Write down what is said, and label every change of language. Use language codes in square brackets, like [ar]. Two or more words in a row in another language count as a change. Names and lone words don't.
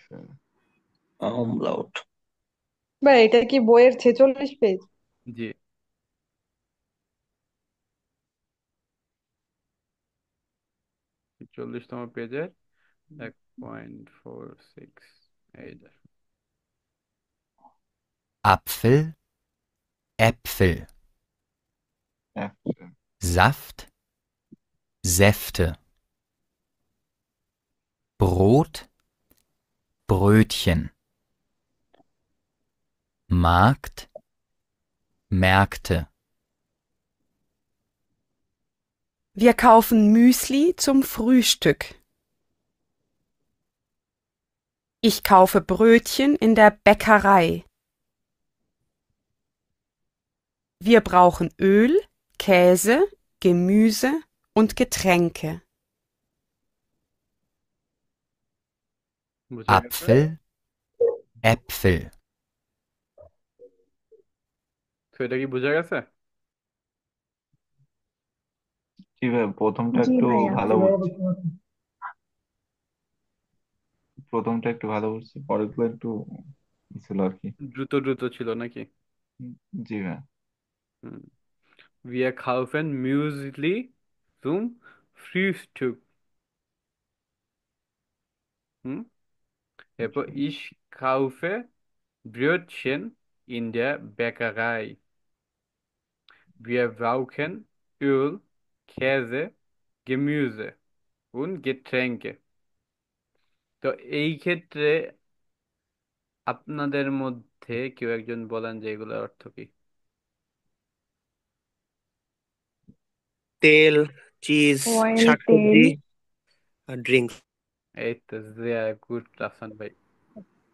[bn] আমলাউট। বা এটা কি বইয়ের 46 পেজ? জি, 40তম পেজের 1.46, এই যে। [de] Apfel, Äpfel, [en] Apple, [de] Saft, Säfte, Brot, Brötchen, Markt, Märkte. Wir kaufen Müsli zum Frühstück. Ich kaufe Brötchen in der Bäckerei. Wir brauchen Öl, Käse, Gemüse und Getränke. [bn] বুঝা গেছে? [de] Apfel, Äpfel. [bn] তো এটা কি বোঝা গেছে? জি ভাই, প্রথমটা জি একটু ভাইয়া। ভালো ভাইয়া বুঝছি, বুঝতে পারছি। প্রথমটা একটু ভালো বুঝছি, পরেরগুলো একটু ই ছিল আর কি। দ্রুত দ্রুত ছিল নাকি? জি ভাই। হুম। [de] Wir kaufen Müsli zum Frühstück. হুম, এরপর ich kaufe Brötchen in der Bäckerei. Wir brauchen Öl, Käse, Gemüse und Getränke. [bn] তো এই ক্ষেত্রে আপনাদের মধ্যে কেউ একজন বলেন যে এগুলোর অর্থ কি? তেল, চিজ, অয়েল, তেল। শাকসবজি আর ড্রিঙ্কস। এই তো গুড রাফসান ভাই।